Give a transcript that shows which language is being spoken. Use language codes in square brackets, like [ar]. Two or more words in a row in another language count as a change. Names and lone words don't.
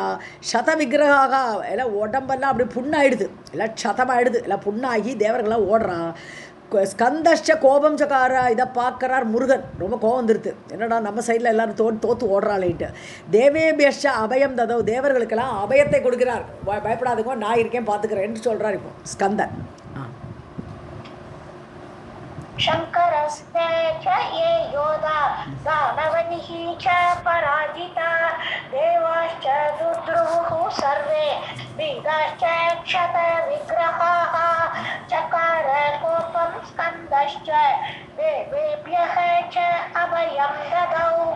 [sa] क्षत विग्रहाः [ta] எல்லாம் உடம்பெல்லாம் அப்படி புண்ணாயிடுது, எல்லாம் சதமாயிடுது, எல்லாம் புண்ணாகி தேவர்கள்லாம் ஓடுறான். [sa] स्कन्दश्च कोपं चकार [ta] இதை பார்க்குறார் முருகன், ரொம்ப கோபம் வந்துருது. என்னடா நம்ம சைடில் எல்லோரும் தோற்று ஓடுறாளேன்ட்டு. [sa] देवेभ्यश्च अभयं ददौ, [ta] தேவர்களுக்கெல்லாம் அபயத்தை கொடுக்கிறார். பயப்படாதுங்க, நான் இருக்கேன் பார்த்துக்கிறேன்னு சொல்கிறார் இப்போ ஸ்கந்தன். [sa] शङ्करस्ते च ये योधा दानवैः च पराजिता देवाश्च दुद्रुः सर्वे बीजाश्च क्षतविग्रहाः चकार कोपं स्कन्दश्च देवेभ्यः च अभयं ददौ